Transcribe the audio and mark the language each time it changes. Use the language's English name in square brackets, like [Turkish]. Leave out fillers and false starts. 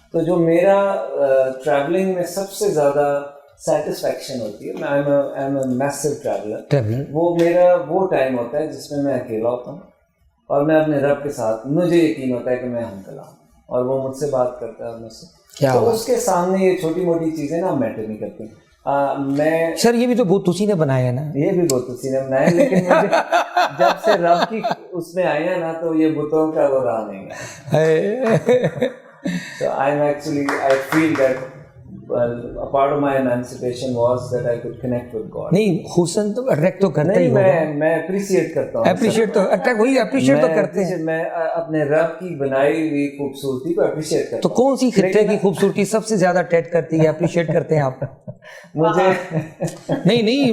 [Urdu] تو جو میرا ٹریولنگ میں سب سے زیادہ سیٹسفیکشن ہوتی ہے, [English] I am a میسو traveller, [Urdu] وہ میرا وہ ٹائم ہوتا ہے جس میں اکیلا ہوتا ہوں اور میں اپنے رب کے ساتھ, مجھے یقین ہوتا ہے کہ میں ہم کلام ہوں اور وہ مجھ سے بات کرتا ہے مجھ سے. تو اس کے سامنے یہ چھوٹی موٹی چیزیں نا میٹر نہیں کرتی. میں سر یہ بھی تو بہت اسی نے بنایا ہے نا, یہ بھی بہت اسی نے بنایا, لیکن مجھے جب سے رب کی اس میں آئی ہے نا تو یہ بتوں کا وہ رہا نہیں ہے. [English] So I feel that a part of my emancipation was that I could connect with God. [Urdu] نہیں, حسن تو اٹریکٹ تو کرتا ہی ہوگا. میں اپریشیٹ کرتا ہوں. اپریشیٹ تو وہی اپریشیٹ تو کرتے ہیں. میں اپنے رب کی بنائی ہوئی خوبصورتی کو اپریشیٹ کرتا ہوں. تو کون سی خطے کی خوبصورتی سب سے زیادہ اٹریکٹ کرتی ہے, اپریشیٹ کرتے ہیں آپ؟ مجھے نہیں